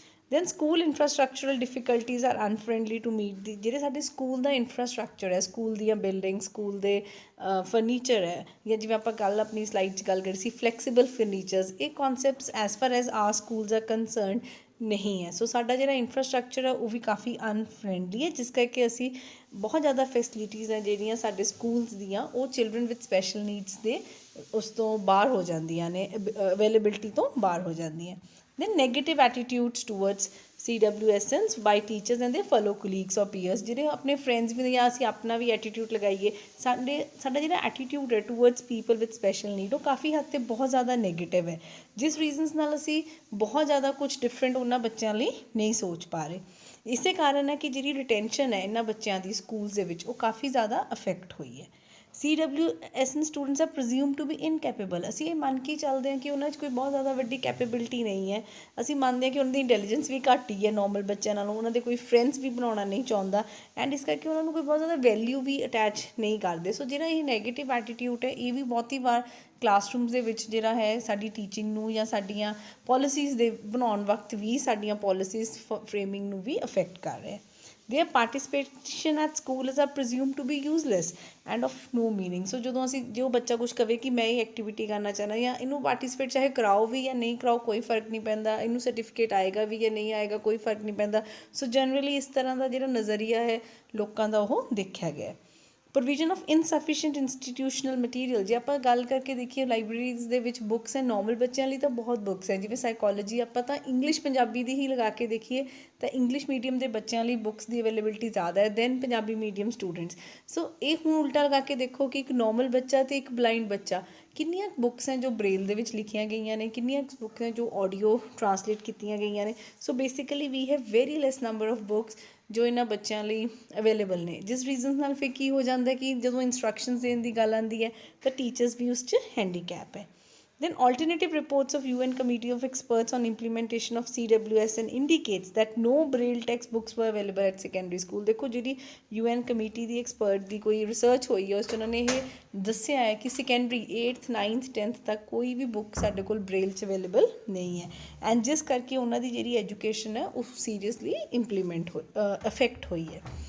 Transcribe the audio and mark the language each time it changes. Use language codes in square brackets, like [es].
[en] then school infrastructural difficulties are unfriendly to meet [pa] ਦੀ ਜਿਹੜੇ ਸਾਡੇ school ਦਾ infrastructure ਹੈ ਸਕੂਲ ਦੀਆਂ ਬਿਲਡਿੰਗ ਸਕੂਲ ਦੇ ਫਰਨੀਚਰ ਹੈ ਜਾਂ ਜਿਵੇਂ ਆਪਾਂ ਕੱਲ੍ਹ ਆਪਣੀ ਸਲਾਈਡ 'ਚ ਗੱਲ ਕਰੀ ਸੀ ਫਲੈਕਸੀਬਲ ਫਰਨੀਚਰਸ ਇਹ ਕੌਨਸੈਪਟਸ [en] as far as our schools are concern [pa] ਨਹੀਂ ਹੈ. ਸੋ ਸਾਡਾ ਜਿਹੜਾ ਇਨਫਰਾਸਟਰਕਚਰ ਹੈ ਉਹ ਵੀ ਕਾਫੀ ਅਨਫਰੈਂਡਲੀ ਹੈ ਜਿਸ ਕਰਕੇ ਅਸੀਂ ਬਹੁਤ ਜ਼ਿਆਦਾ ਫੈਸਿਲਿਟੀਜ਼ ਹੈ ਜਿਹੜੀਆਂ ਸਾਡੇ ਸਕੂਲਸ ਦੀਆਂ ਉਹ [en] children with special needs [pa] ਦੇ ਉਸ ਤੋਂ ਬਾਹਰ ਹੋ ਜਾਂਦੀਆਂ ਨੇ ਅਵੇਲੇਬਿਲਿਟੀ ਤੋਂ ਬਾਹਰ ਹੋ ਜਾਂਦੀਆਂ. [en] Then negative attitudes towards CWSNs by teachers and their fellow colleagues or peers. [pa] ਜਿਹੜੇ ਆਪਣੇ ਫਰੈਂਡਸ ਵੀ ਜਾਂ ਅਸੀਂ ਆਪਣਾ ਵੀ ਐਟੀਟਿਊਡ ਲਗਾਈਏ ਸਾਡਾ ਜਿਹੜਾ ਐਟੀਟਿਊਡ ਹੈ [en] towards people with special need [pa] ਉਹ ਕਾਫੀ ਹੱਦ 'ਤੇ ਬਹੁਤ ਜ਼ਿਆਦਾ ਨੈਗੇਟਿਵ ਹੈ ਜਿਸ ਰੀਜ਼ਨਸ ਨਾਲ ਅਸੀਂ ਬਹੁਤ ਜ਼ਿਆਦਾ ਕੁਝ ਡਿਫਰੈਂਟ ਉਹਨਾਂ ਬੱਚਿਆਂ ਲਈ ਨਹੀਂ ਸੋਚ ਪਾ ਰਹੇ. ਇਸੇ ਕਾਰਨ ਹੈ ਕਿ ਜਿਹੜੀ ਰਿਟੈਂਸ਼ਨ ਹੈ ਇਹਨਾਂ ਬੱਚਿਆਂ ਦੀ ਸਕੂਲਸ ਦੇ ਵਿੱਚ ਉਹ ਕਾਫੀ ਜ਼ਿਆਦਾ ਅਫੈਕਟ ਹੋਈ ਹੈ. [en] CWSN students are presume to be incapable. [pa] ਅਸੀਂ ਇਹ ਮੰਨ ਕੇ ਚੱਲਦੇ ਹਾਂ ਕਿ ਉਹਨਾਂ 'ਚ ਕੋਈ ਬਹੁਤ ਜ਼ਿਆਦਾ ਵੱਡੀ ਕੈਪੇਬਿਲਿਟੀ ਨਹੀਂ ਹੈ. ਅਸੀਂ ਮੰਨਦੇ ਹਾਂ ਕਿ ਉਹਨਾਂ ਦੀ ਇੰਟੈਲੀਜੈਂਸ ਵੀ ਘੱਟ ਹੀ ਹੈ ਨੋਰਮਲ ਬੱਚਿਆਂ ਨਾਲੋਂ ਉਹਨਾਂ ਦੇ ਕੋਈ ਫਰੈਂਡਸ ਵੀ ਬਣਾਉਣਾ ਨਹੀਂ ਚਾਹੁੰਦਾ ਐਂਡ ਇਸ ਕਰਕੇ ਉਹਨਾਂ ਨੂੰ ਕੋਈ ਬਹੁਤ ਜ਼ਿਆਦਾ ਵੈਲਿਊ ਵੀ ਅਟੈਚ ਨਹੀਂ ਕਰਦੇ. ਸੋ ਜਿਹੜਾ ਇਹ ਨੈਗੇਟਿਵ ਐਟੀਟਿਊਡ ਹੈ ਇਹ ਵੀ ਬਹੁਤੀ ਵਾਰ ਕਲਾਸਰੂਮਸ ਦੇ ਵਿੱਚ ਜਿਹੜਾ ਹੈ ਸਾਡੀ ਟੀਚਿੰਗ ਨੂੰ ਜਾਂ ਸਾਡੀਆਂ ਪੋਲਿਸੀਜ਼ ਦੇ ਬਣਾਉਣ ਵਕਤ ਵੀ ਸਾਡੀਆਂ ਪੋਲਿਸੀਜ਼ ਫਰੇਮਿੰਗ ਨੂੰ ਵੀ ਅਫੈਕਟ ਕਰ ਰਿਹਾ. [en] Their participation at school is presumed to be useless and of no meaning. [pa] ਸੋ ਜਦੋਂ ਅਸੀਂ ਜੋ ਬੱਚਾ ਕੁਛ ਕਵੇ ਕਿ ਮੈਂ ਇਹ ਐਕਟੀਵਿਟੀ ਕਰਨਾ ਚਾਹੁੰਦਾ ਜਾਂ ਇਹਨੂੰ ਪਾਰਟੀਸਪੇਟ ਚਾਹੇ ਕਰਾਓ ਵੀ ਜਾਂ ਨਹੀਂ ਕਰਾਓ ਕੋਈ ਫਰਕ ਨਹੀਂ ਪੈਂਦਾ ਇਹਨੂੰ ਸਰਟੀਫਿਕੇਟ ਆਏਗਾ ਵੀ ਜਾਂ ਨਹੀਂ ਆਏਗਾ ਕੋਈ ਫਰਕ ਨਹੀਂ ਪੈਂਦਾ. ਸੋ ਜਨਰਲੀ ਇਸ ਤਰ੍ਹਾਂ ਦਾ ਜਿਹੜਾ ਨਜ਼ਰੀਆ ਹੈ ਲੋਕਾਂ ਦਾ ਉਹ ਦੇਖਿਆ ਗਿਆ. [en] Provision of insufficient institutional material. [pa] ਜੇ ਆਪਾਂ ਗੱਲ ਕਰਕੇ ਦੇਖੀਏ ਲਾਇਬ੍ਰੇਰੀਜ਼ ਦੇ ਵਿੱਚ ਬੁੱਕਸ ਹੈ ਨੋਰਮਲ ਬੱਚਿਆਂ ਲਈ ਤਾਂ ਬਹੁਤ ਬੁੱਕਸ ਹੈ ਜਿਵੇਂ ਸਾਈਕੋਲੋਜੀ ਆਪਾਂ ਤਾਂ ਇੰਗਲਿਸ਼ ਪੰਜਾਬੀ ਦੀ ਹੀ ਲਗਾ ਕੇ ਦੇਖੀਏ ਤਾਂ ਇੰਗਲਿਸ਼ ਮੀਡੀਅਮ ਦੇ ਬੱਚਿਆਂ ਲਈ ਬੁੱਕਸ ਦੀ ਅਵੇਲੇਬਿਲਿਟੀ ਜ਼ਿਆਦਾ ਹੈ ਦੈਨ ਪੰਜਾਬੀ ਮੀਡੀਅਮ ਸਟੂਡੈਂਟਸ. ਸੋ ਇਹ ਹੁਣ ਉਲਟਾ ਲਗਾ ਕੇ ਦੇਖੋ ਕਿ ਇੱਕ ਨੋਰਮਲ ਬੱਚਾ ਅਤੇ ਇੱਕ ਬਲਾਈਂਡ ਬੱਚਾ ਕਿੰਨੀਆਂ ਬੁੱਕਸ ਹੈ ਜੋ ਬ੍ਰੇਲ ਦੇ ਵਿੱਚ ਲਿਖੀਆਂ ਗਈਆਂ ਨੇ ਕਿੰਨੀਆਂ ਬੁੱਕਸ ਹੈ ਜੋ ਆਡੀਓ ਟਰਾਂਸਲੇਟ ਕੀਤੀਆਂ ਗਈਆਂ ਨੇ. So [en] basically we have very less number of books [pa] ਜੋ ਇਹਨਾਂ ਬੱਚਿਆਂ ਲਈ ਅਵੇਲੇਬਲ ਨੇ ਜਿਸ ਰੀਜ਼ਨ ਨਾਲ ਫਿਰ ਕੀ ਹੋ ਜਾਂਦਾ ਕਿ ਜਦੋਂ ਇੰਸਟਰਕਸ਼ਨਸ ਦੇਣ ਦੀ ਗੱਲ ਆਉਂਦੀ ਹੈ ਤਾਂ ਟੀਚਰਸ ਵੀ ਉਸ 'ਚ ਹੈਂਡੀਕੈਪ ਹੈ. [en] Then alternative reports of UN Committee of Experts on Implementation of CWSN indicates that no Braille textbooks were available at secondary school. [pa] ਦੇਖੋ ਜਿਹੜੀ UN ਕਮੇਟੀ ਦੀ ਐਕਸਪਰਟ ਦੀ ਕੋਈ ਰਿਸਰਚ ਹੋਈ ਹੈ ਉਸ 'ਚ ਉਹਨਾਂ ਨੇ ਇਹ ਦੱਸਿਆ ਹੈ ਕਿ ਸੈਕੰਡਰੀ 8th 9th 10th ਤੱਕ ਕੋਈ ਵੀ ਬੁੱਕ ਸਾਡੇ ਕੋਲ ਬ੍ਰੇਲ 'ਚ ਅਵੇਲੇਬਲ ਨਹੀਂ ਹੈ ਐਂਡ ਜਿਸ ਕਰਕੇ ਉਹਨਾਂ ਦੀ ਜਿਹੜੀ ਐਜੂਕੇਸ਼ਨ ਹੈ ਉਹ ਸੀਰੀਅਸਲੀ ਇੰਪਲੀਮੈਂਟ ਅਫੈਕਟ ਹੋਈ ਹੈ.